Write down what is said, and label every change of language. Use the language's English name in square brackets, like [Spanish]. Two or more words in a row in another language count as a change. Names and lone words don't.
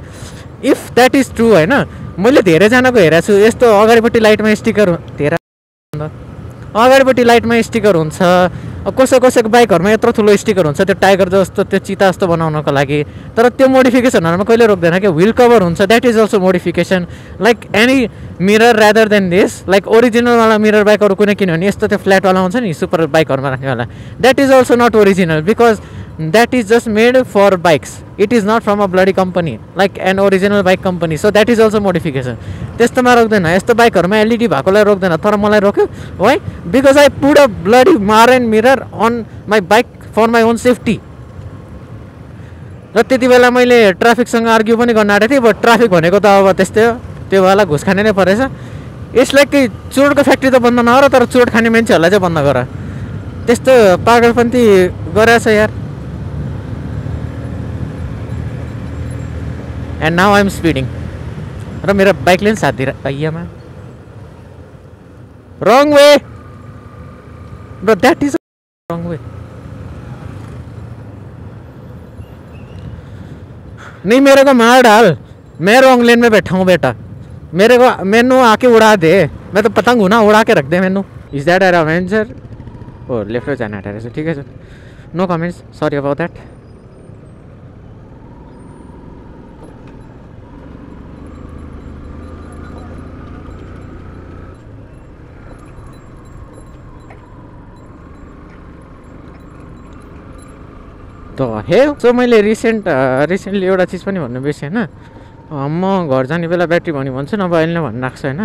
[English] if that is true [Nepali] होइन, मैले धेरैजनाको हेरेको छु यस्तो अगाडिपट्टि लाइटमा स्टिकर, अगाडिपट्टि लाइटमा स्टिकर हुन्छ, कसैको बाइकहरूमा यत्रो ठुलो स्टिकर हुन्छ त्यो टाइगर जस्तो त्यो चिता जस्तो बनाउनको लागि, तर त्यो मोडिफिकेसनहरूमा कहिले रोक्दैन क्या। [English] wheel cover [Nepali] हुन्छ, [English] that is also modification, like any mirror rather than this, like [Nepali] ओरिजिनलवाला मिरर बाइकहरू कुनै किनभने यस्तो त्यो फ्ल्याटवाला हुन्छ नि सुपर बाइकहरूमा राख्नेवाला, [English] that is also not original because that is just made for bikes, it is not from a bloody company like an original bike company, so that is also modification. [Nepali] त्यस्तोमा रोक्दैन, यस्तो बाइकहरूमा एलइडी भएकोलाई रोक्दैन, तर मलाई रोक्यो है [English] because I put a bloody mar and mirror on my bike for my own safety. [Nepali] र त्यति बेला मैले ट्राफिकसँग आर्ग्यु पनि गर्न आँटेको थिएँ, बट ट्राफिक भनेको त अब त्यस्तै हो, त्यो बेला घुस खाने नै परेछ। यसलाई कि चोटको फ्याक्ट्री त बन्द नगर, तर चोट खाने मान्छेहरूलाई चाहिँ बन्द गर, त्यस्तो पागलपन्थी गरेछ यार। [English] and now I am speeding, [Nepali] र मेरो बाइकले पनि साथ दिएर अय्यामा [English] wrong way bro, that is wrong way. [Hindi] नहीं मेरे को मार डाल, मैं रॉन्ग लेन में बैठा हूँ बेटा, मेरे को मैनू आके उड़ा दे, मैं तो पतंग हूँ ना, उड़ा के रख दे मैनू। [English] Is that an Avenger? [Hindi] ओ लेफ्ट में जाना है, ठीक है सर, [English] no comments, sorry about that. [Nepali] त हे सो मैले रिसेन्टली एउटा चिज पनि भन्नु बिर्सेँ होइन, म घर जाने बेला ब्याट्री भन्छु नभए अहिले नै भन्नु राख्छु होइन।